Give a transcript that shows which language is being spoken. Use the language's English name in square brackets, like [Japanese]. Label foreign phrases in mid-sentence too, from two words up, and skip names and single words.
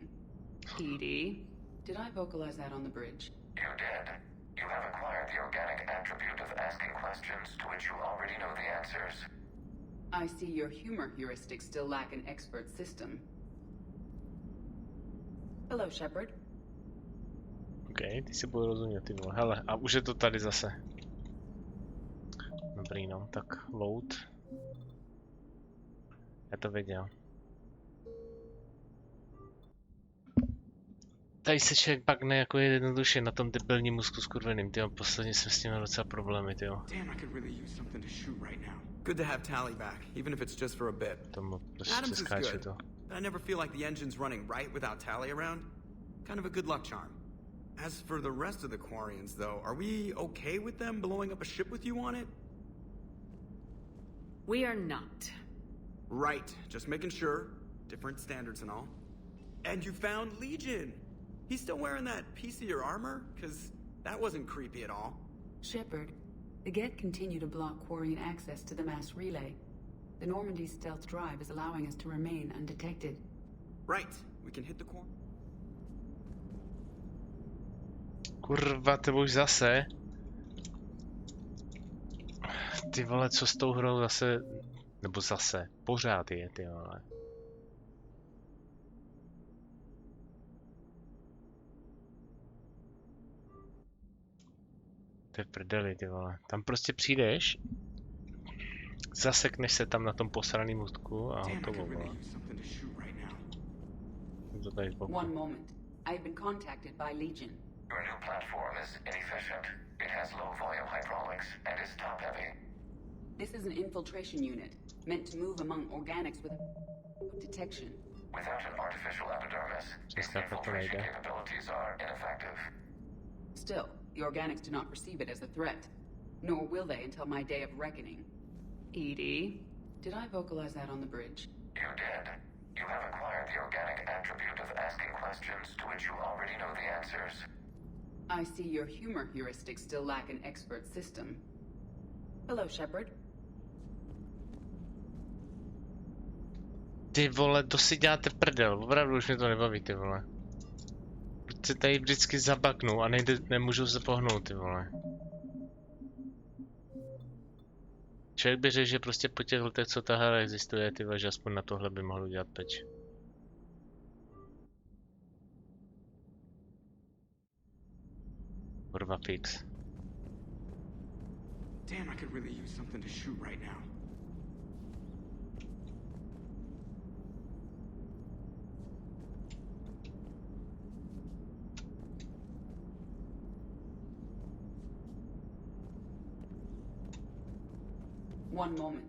[English] Edie? Did I vocalize that on the bridge? You did. You have acquired the organic attribute of asking questions to which you already know the answers. I see your humor heuristics still lack an expert system. Hello, Shepard. [Czech] OK, ty si budu rozumět, ty vole. Hele, a už je to tady zase. Dobrý, no, tak load. Já to věděl. Tady se člověk bakne jako jednoduše na tom debilním mozku skurveným, tyjo. Posledně jsme s tím měli docela problémy, tyjo. [English] Damn, I could really use something to shoot right now. Good to have Tally back, even if it's just for a bit. [Czech] Tomu prostě [English] Adams is [Czech] skáče [English] good, [Czech] to. [English] but I never feel like the engine's running right without Tally around. Kind of a good luck charm. As for the rest of the Quarians, though, are we okay with them blowing up a ship with you on it? We are not. Right, just making sure. Different standards and all. And you found Legion! He's still wearing that piece of your armor? Cause that wasn't creepy at all. Shepard, the Geth continue to block Quarian access to the mass relay. The Normandy stealth drive is allowing us to remain undetected. Right, we can hit the core. [Czech] Kurva, to už zase. Ty vole, co s tou hrou zase, nebo zase, pořád je, ty vole. To je v prdeli, ty vole. Tam prostě přijdeš, zasekneš se tam na tom posraným ústku a hotovo, vole. To tady zboku. [English] One moment. I've been contacted by Legion. Your new platform is inefficient. It has low volume hydraulics and is top heavy. This is an infiltration unit, meant to move among organics with detection. Without an artificial epidermis, its infiltration capabilities are ineffective. Still, the organics do not perceive it as a threat. Nor will they until my day of reckoning. Edie, did I vocalize that on the bridge? You did. You have acquired the organic attribute of asking questions to which you already know the answers. I see your humor heuristics still lack an expert system. Hello, Shepard. [Czech] Ty vole, to si děláte prdel, opravdu už mě to nebaví, ty vole. Proč se tady vždycky zabaknu a nemůžu se pohnout, ty vole. Člověk by řekl, že prostě po těch letech, co ta hra existuje, ty vole, že aspoň na tohle by mohl udělat peč. Kurva fix. [English] Damn, I could really use something to shoot right now. One moment.